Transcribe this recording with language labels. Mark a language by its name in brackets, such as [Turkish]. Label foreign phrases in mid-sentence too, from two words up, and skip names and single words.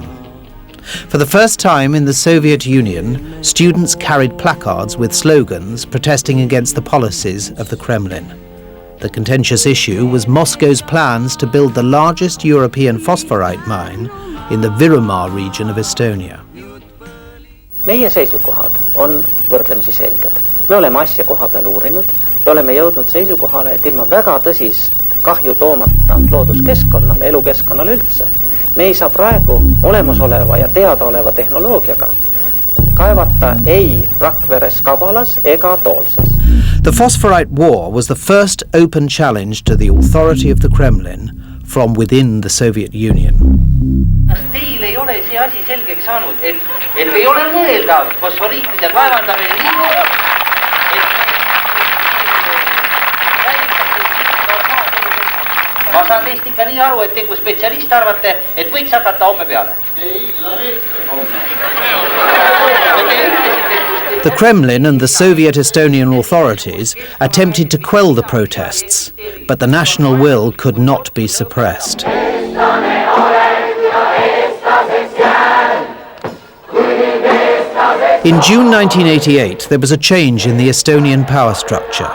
[English] For the first time in the Soviet Union, students carried placards with slogans protesting against the policies of the Kremlin. The contentious issue was Moscow's plans to build the largest European phosphorite mine in the Virumaa region of Estonia. [Estonian] Meie seisukohad on võrdlemisi selged. Me oleme asja koha peal uurinud ja oleme jõudnud seisukohale, et ilma väga tõsist kahju toomata looduskeskkonnale, elukeskkonnale üldse, me ei saa praegu olemasoleva ja teadaoleva tehnoloogiaga kaevata ei Rakveres, Kabalas ega Toolses. [English] The Phosphorite War was the first open challenge to the authority of the Kremlin from within the Soviet Union. [Estonian] Kas teil ei ole see asi selgeks saanud, et ei ole mõeldav fosforiitide kaevandamine nii, ma saan teist ikka nii aru, et te kui spetsialist arvate, et võiks hakata homme peale. [English] The Kremlin and the Soviet Estonian authorities attempted to quell the protests, but the national will could not be suppressed. In June 1988, there was a change in the Estonian power structure.